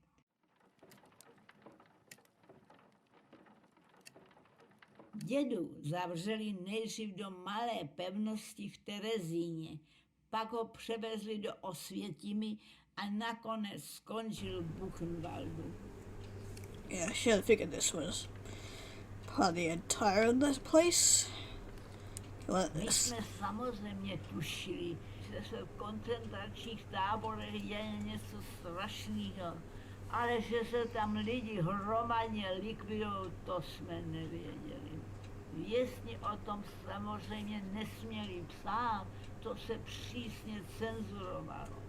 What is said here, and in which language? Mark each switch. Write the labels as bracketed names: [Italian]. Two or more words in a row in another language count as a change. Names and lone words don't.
[Czech] Dědu zavřeli nejdřív do malé pevnosti v Terezíně, pak ho převezli do Osvětimi a nakonec skončil v Buchenwaldu. [English] Yeah, I should have figured this was part of the entire of this place. What My this? [Czech] jsme samozřejmě tušili, že se v koncentračních táborech děje něco strašného, ale že se tam lidi hromadně likvidují, to jsme nevěděli. Vězni o tom samozřejmě nesměli psát, to se přísně cenzurovalo.